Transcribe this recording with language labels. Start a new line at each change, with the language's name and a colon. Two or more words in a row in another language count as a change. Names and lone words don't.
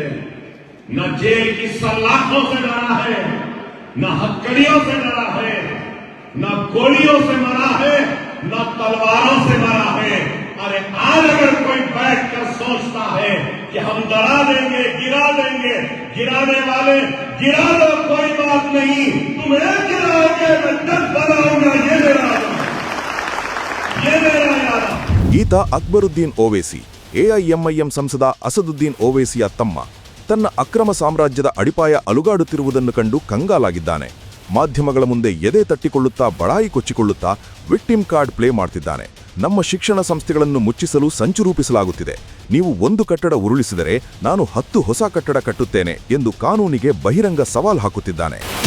Hindi: न जेल की सलाखों से डरा है, न हथकड़ियों से डरा है, न गोलियों से मरा है, न तलवारों से मरा है। अरे आज अगर कोई बैठकर सोचता है कि हम डरा देंगे, गिराने वाले गिरा दो, कोई बात नहीं, तुम्हें गिराओगे, मैं 10 बनाऊंगा, ये मेरा याद।
Kannada: ಈತ ಅಕ್ಬರುದ್ದೀನ್ ಓವೈಸಿ, ಎಐಎಂಐಎಂ ಸಂಸದ ಅಸದುದ್ದೀನ್ ಓವೈಸಿಯ ತಮ್ಮ. ತನ್ನ ಅಕ್ರಮ ಸಾಮ್ರಾಜ್ಯದ ಅಡಿಪಾಯ ಅಲುಗಾಡುತ್ತಿರುವುದನ್ನು ಕಂಡು ಕಂಗಾಲಾಗಿದ್ದಾನೆ. ಮಾಧ್ಯಮಗಳ ಮುಂದೆ ಎದೆ ತಟ್ಟಿಕೊಳ್ಳುತ್ತಾ ಬಡಾಯಿ ಕೊಚ್ಚಿಕೊಳ್ಳುತ್ತಾ
English: victim card play
Kannada: ಮಾಡ್ತಿದ್ದಾನೆ. ನಮ್ಮ ಶಿಕ್ಷಣ ಸಂಸ್ಥೆಗಳನ್ನು ಮುಚ್ಚಿಸಲು ಸಂಚು ರೂಪಿಸಲಾಗುತ್ತಿದೆ, ನೀವು ಒಂದು ಕಟ್ಟಡ ಉರುಳಿಸಿದರೆ ನಾನು 10 ಹೊಸ ಕಟ್ಟಡ ಕಟ್ಟುತ್ತೇನೆ ಎಂದು ಕಾನೂನಿಗೆ ಬಹಿರಂಗ ಸವಾಲ್ ಹಾಕುತ್ತಿದ್ದಾನೆ.